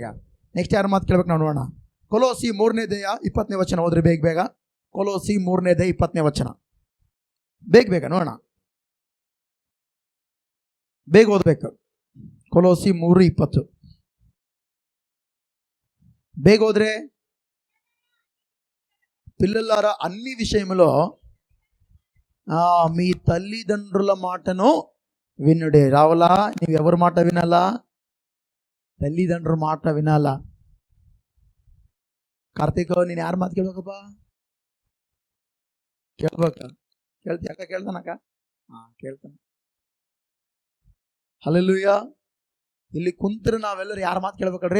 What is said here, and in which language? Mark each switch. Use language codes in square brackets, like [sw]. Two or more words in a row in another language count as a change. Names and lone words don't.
[kn] ನೆಕ್ಸ್ಟ್ ಯಾರ ಮಾತು ಕೇಳ್ಬೇಕು ನಾವು ನೋಡೋಣ. ಕೊಲೋಸಿ 3ನೇ ಅಧ್ಯಾಯ 20ನೇ ವಚನ ಓದ್ರಿ ಬೇಗ. ಕೊಲೋಸಿ 3ನೇ ಅಧ್ಯಾಯ 20ನೇ ವಚನ ಬೇಗ ನೋಡೋಣ. ಬೇಗ ಓದ್ಬೇಕು. ಕೊಲೋಸಿ 3:20. ಬೇಗ ಹೋದ್ರೆ [te] పిల్లలారా అన్ని విషయంలో మీ తల్లిదండ్రుల మాటను వినుడే. రావాలా? నీవు ఎవరి మాట వినాలా? తల్లిదండ్ర మాట వినాల. [kn] ಕಾರ್ತಿಕ್, ನೀನು ಯಾರ ಮಾತು ಕೇಳ್ಬೇಕಪ್ಪ? ಕೇಳ್ಬೇಕ? ಕೇಳ್ತಿ ಅಕ್ಕ? ಕೇಳ್ತಾನಕ್ಕ? ಕೇಳ್ತಾನ. ಹಲ್ಲೆಲೂಯಾ. ಇಲ್ಲಿ ಕುಂತ್ರ ನಾವೆಲ್ಲರೂ ಯಾರ ಮಾತು ಕೇಳ್ಬೇಕಲ್ರಿ?